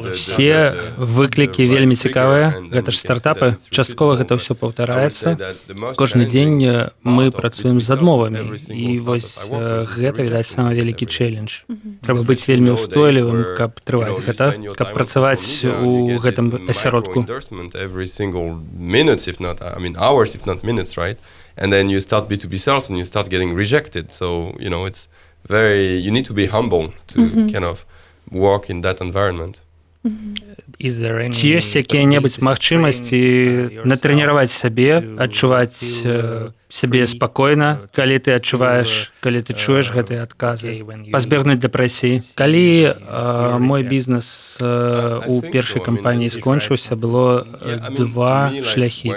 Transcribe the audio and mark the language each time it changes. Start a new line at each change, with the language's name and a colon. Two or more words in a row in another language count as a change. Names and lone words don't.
Belarusian: Все выклікі вельмі цікавыя, гэта ж стартапы, часткова гэта ўсё паўтараецца. Кожны дзень мы працуем з адмовамі, і вось гэта, відаць, самы вялікі чэлендж. Трэба быць вельмі ўстойлівым, каб трываць гэта, каб працаваць у гэтым асяродку.
English: And then you start B2B sales and you start getting rejected. So, you know, you need to be humble to kind of work in that environment.
Belarusian: Ці ёсць якія-небудзь магчымасці натрэніраваць сябе, адчуваць сябе спакойна, калі ты адчуваеш, калі ты чуеш гэтыя адказы, пазбегнуць дэпрэсіі. Калі мой бізнес у першай кампаніі скончыўся, было два шляхі.